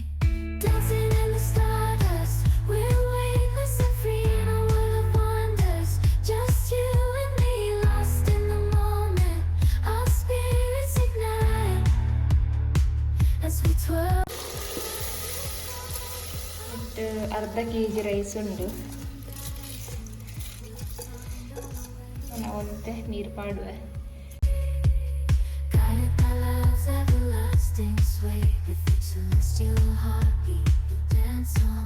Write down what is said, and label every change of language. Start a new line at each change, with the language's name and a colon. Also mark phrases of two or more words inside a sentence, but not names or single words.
English: Dancing in the stardust, we're weightless and free in a world of wonders. Just you and me, lost in the moment. Our spirits ignite as we twirl.
Tulu: ಅರ್ಧ kg ರೈಸ್ ಉಂಡು. ಒಂತೆ ನೀರು ಪಾಡುವೆ.
English: Guided by love's everlasting sway, with each celestial heartbeat we dance on.